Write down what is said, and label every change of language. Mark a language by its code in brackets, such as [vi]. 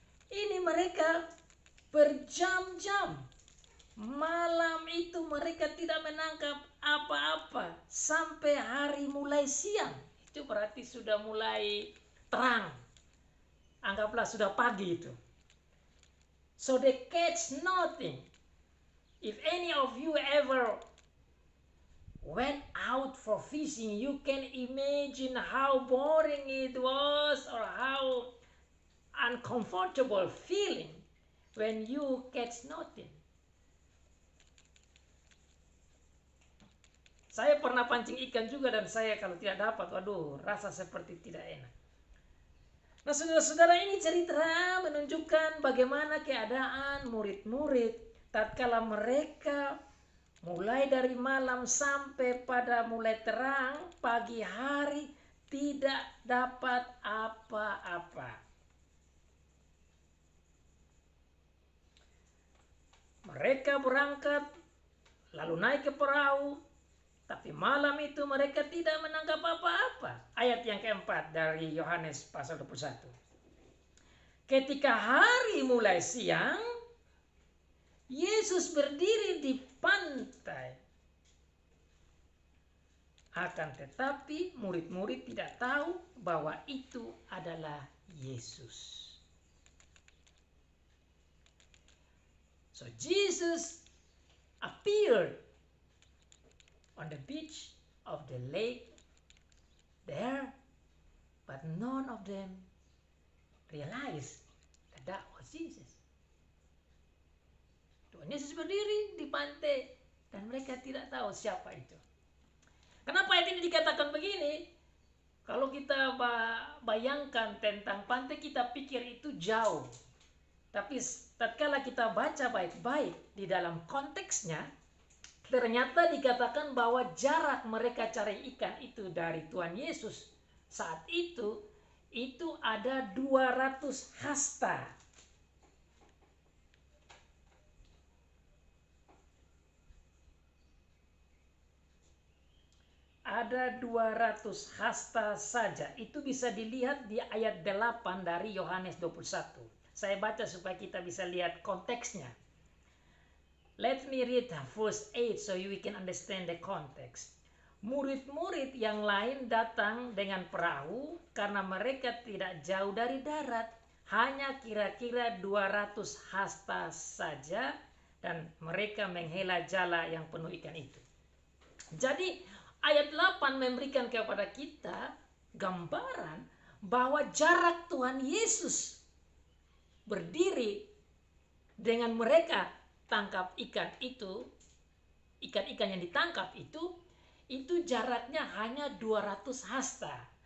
[id] Ini mereka berjam-jam. Malam itu mereka tidak menangkap apa-apa sampai hari mulai siang. Itu berarti sudah mulai terang. Anggaplah sudah pagi itu. [en] So they catch nothing. If any of you ever went out for fishing, you can imagine how boring it was or how uncomfortable feeling when you catch nothing. [id] Saya pernah pancing ikan juga dan saya kalau tidak dapat, waduh, rasa seperti tidak enak. Nah, saudara-saudara, ini cerita menunjukkan bagaimana keadaan murid-murid tatkala mereka mulai dari malam sampai pada mulai terang pagi hari tidak dapat apa-apa. Mereka berangkat lalu naik ke perahu, tapi malam itu mereka tidak menangkap apa-apa. Ayat yang keempat dari Yohanes pasal 21. Ketika hari mulai siang, Yesus berdiri di pantai. Akan tetapi murid-murid tidak tahu bahwa itu adalah Yesus. [en] So Jesus appeared on the beach of the lake there, but none of them realized that that was Jesus. [id] Tuhan Yesus berdiri di pantai dan mereka tidak tahu siapa itu. Kenapa ayat ini dikatakan begini? Kalau kita bayangkan tentang pantai, kita pikir itu jauh. Tapi tatkala kita baca baik-baik di dalam konteksnya, ternyata dikatakan bahwa jarak mereka cari ikan itu dari Tuhan Yesus saat itu ada 200 hasta. Ada 200 hasta saja. Itu bisa dilihat di ayat 8 dari Yohanes 21. Saya baca supaya kita bisa lihat konteksnya. [en] Let me read verse 8 so we can understand the context. [id] Murid-murid yang lain datang dengan perahu karena mereka tidak jauh dari darat. Hanya kira-kira 200 hasta saja dan mereka menghela jala yang penuh ikan itu. Jadi ayat 8 memberikan kepada kita gambaran bahwa jarak Tuhan Yesus berdiri dengan mereka tangkap ikan itu, ikan-ikan yang ditangkap itu jaraknya hanya 200 hasta.